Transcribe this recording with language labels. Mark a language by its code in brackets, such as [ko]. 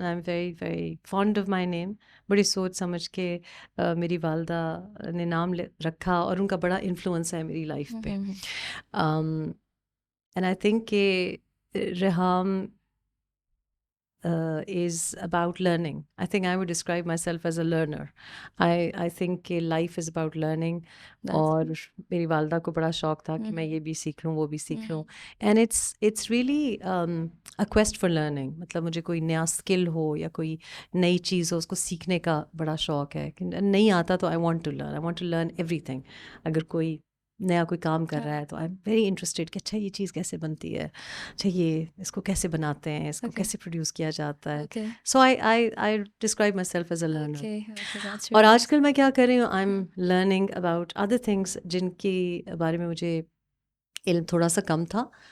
[en] I am very very fond of my name. [ur] بڑی سوچ سمجھ کے میری والدہ نے نام رکھا اور ان کا بڑا انفلوئنس ہے میری لائف پہ. [en] And I think کہ Reham is about learning. I think I would describe myself as a learner. I think کہ life is about learning. [ur] اور میری والدہ کو بڑا شوق تھا کہ میں یہ بھی سیکھ لوں وہ بھی سیکھ لوں. [en] And it's really a quest for learning. [ur] مطلب مجھے کوئی نیا اسکل ہو یا کوئی نئی چیز ہو اس کو سیکھنے کا بڑا شوق ہے. [en] نہیں آتا تو I want to learn everything. [ur] اگر کوئی نیا کوئی کام کر رہا ہے تو [en] I am very interested [ur] کہ اچھا یہ چیز کیسے بنتی ہے, اچھا یہ اس کو کیسے بناتے ہیں, اس کو کیسے پروڈیوس کیا جاتا ہے. [en] So I describe myself as a learner. [ur] اور آج کل میں کیا کر رہی ہوں, [en] I am learning about other things [ur] جن کے بارے میں مجھے علم تھوڑا سا کم تھا.